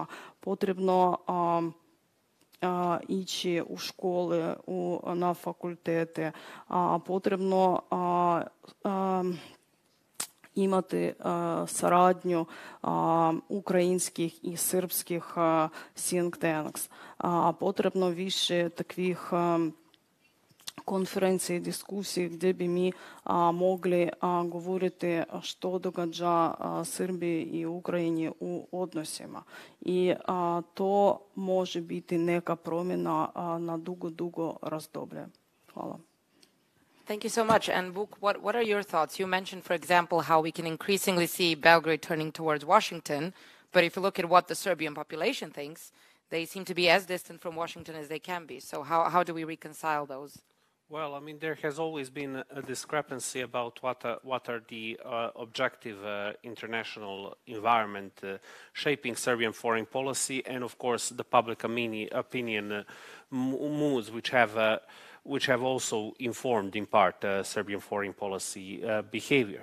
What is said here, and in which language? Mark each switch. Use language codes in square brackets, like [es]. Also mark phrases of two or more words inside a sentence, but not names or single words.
[sr] Potrebno ići u škole, na fakultete, potrebno imati saradnju ukrajinskih i srpskih [en] think tanks. [sr] Potrebno više takvih konferencija i diskusij gdje bi mi mogli govoriti što događa Srbiji i Ukrajini u odnosima. I to može biti neka promjena na dugo razdoblje. Hvala. [en] Thank you so much. And Vuk, what are your thoughts? You mentioned, for example, how we can increasingly see Belgrade turning towards Washington. But if you look at what the Serbian population thinks, they seem to be as distant from Washington as they can be. So how do we reconcile those? Well, I mean, there has always been a discrepancy about what are the objective international environment shaping Serbian foreign policy, and of course the public opinion moods which have also informed in part Serbian foreign policy behavior.